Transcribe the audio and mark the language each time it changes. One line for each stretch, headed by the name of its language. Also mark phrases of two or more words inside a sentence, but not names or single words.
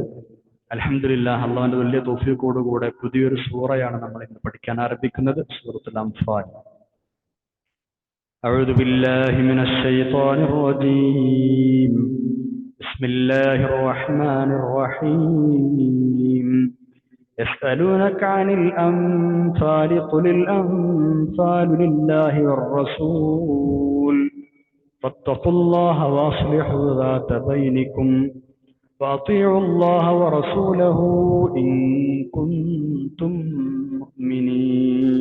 Malayalam: അൽഹംദുലില്ലാഹ്, അള്ളാഹുവിന്റെ വലിയ തൗഫീഖോടുകൂടെ പുതിയൊരു സൂറയാണ് നമ്മൾ ഇന്ന് പഠിക്കാൻ ആരംഭിക്കുന്നത്, സൂറത്തുൽ അൻഫാൽ.
Arabic: أعوذ بالله من الشيطان الرجيم. بسم الله الرحمن الرحيم. يسألونك عن الأنفال قل الأنفال لله والرسول فاتقوا الله وأصلحوا ذات بينكم وأطيعوا الله ورسوله إن كنتم مؤمنين.